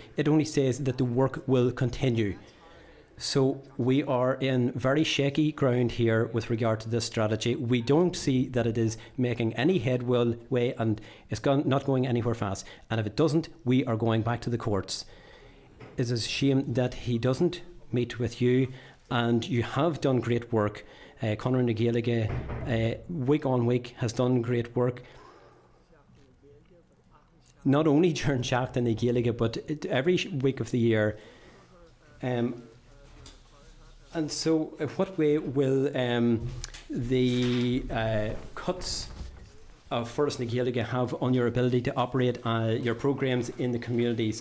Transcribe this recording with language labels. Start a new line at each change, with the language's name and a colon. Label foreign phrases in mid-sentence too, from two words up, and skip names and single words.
English: It only says that the work will continue. So we are in very shaky ground here with regard to this strategy. We don't see that it is making any headway, and it's not going anywhere fast. And if it doesn't, we are going back to the courts. It's a shame that he doesn't meet with you, and you have done great work. Conor na Gaeilge, week on week, has done great work. Not only during Seachtain na Gaeilge, but every week of the year. And so, what way will the cuts of Forras na Gaeilge have on your ability to operate your programmes in the communities?